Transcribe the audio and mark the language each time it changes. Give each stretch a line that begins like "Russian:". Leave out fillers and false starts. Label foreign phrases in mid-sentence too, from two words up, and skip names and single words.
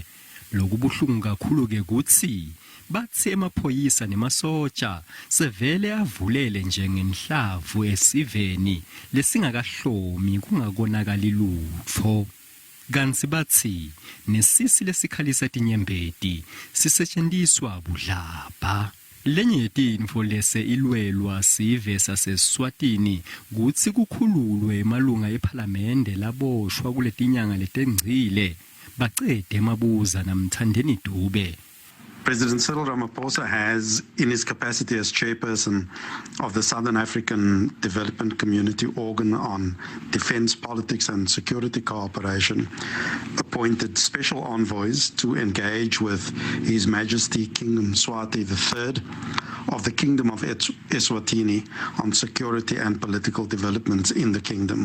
Swati: Lokubuhlungu kakhulu ke kutsi batsi emaphoyisa nemasotsha sevele avulele njengenhlavu esiveni lesingakahlomi kungakonakali lutfo. Kansi batsi nesisi lesikhalisa tinyembeti sisetjentiswa budlabha. Lenye yetintfo lese ilwelwa sive saseSwatini kutsi kukhululwe malunga ephalamende laboshwa kuletinyanga letengcile bacede Mabuza naMthandeni Dube.
English: President Cyril Ramaphosa has, in his capacity as chairperson of the Southern African Development Community Organ on Defence, Politics and Security Cooperation, appointed special envoys to engage with His Majesty King Mswati III of the Kingdom of Eswatini on security and political developments in the kingdom.